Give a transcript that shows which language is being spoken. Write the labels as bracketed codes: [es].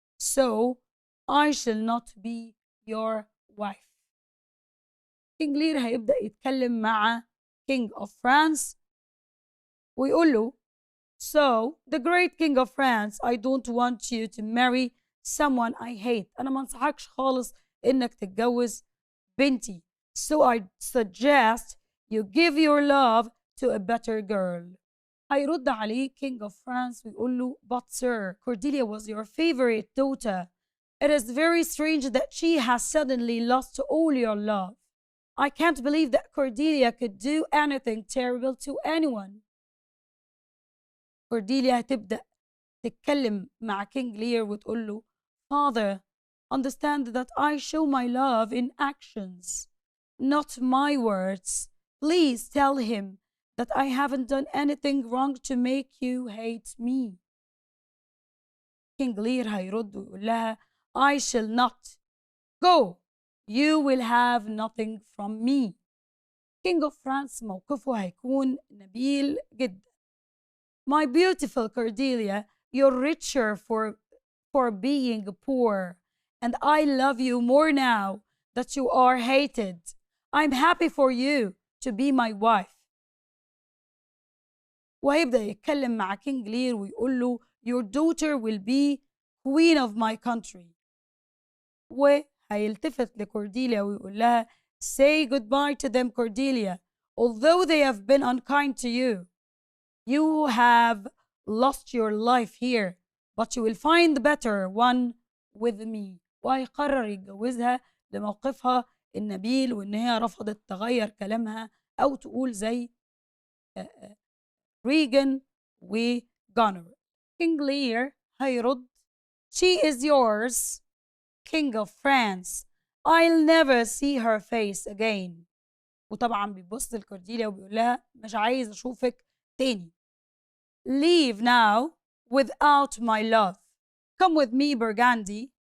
[en] So I shall not be your wife. King Lear [ar] هيبدأ يتكلم مع [en] King of France [ar] ويقول له [en] So the great King of France, I don't want you to marry someone I hate. [ar] أنا ما انصحكش خالص إنك تتجوز بنتي. [en] So I suggest you give your love to a better girl. [ar] هيرد عليه [en] King of France [ar] ويقول له [en] But sir, Cordelia was your favorite daughter. It is very strange that she has suddenly lost all your love. I can't believe that Cordelia could do anything terrible to anyone. Cordelia [ar] هتبدأ تتكلم مع [en] King Lear [ar] وتقول له [en] Father, understand that I show my love in actions, not my words. Please tell him that I haven't done anything wrong to make you hate me. King Lear [ar] هيرد ويقول لها [en] I shall not. Go. You will have nothing from me. [ar] King of France موقفه هيكون نبيل جدا. [en] My beautiful Cordelia, you're richer for being poor, and I love you more now that you are hated. I'm happy for you to be my wife. [ar] وهيبدأ يتكلم مع [en] King Lear [ar] ويقول له [en] Your daughter will be queen of my country. [ar] وهيلتفت لكورديليا ويقول لها [en] Say goodbye to them, Cordelia. Although they have been unkind to you, you have lost your life here, but you will find the better one with me. [ar] وهيقرر يتجوزها لموقفها النبيل وإن هي رفضت تغير كلامها أو تقول زي ريغان وجونر. [en] King Lear [ar] هيرد [en] She is yours, King of France. I'll never see her face again. [ar] وطبعا بيبص لكورديليا وبيقول لها مش عايز أشوفك تاني. [en] Leave now without my love. Come with me, Burgundy.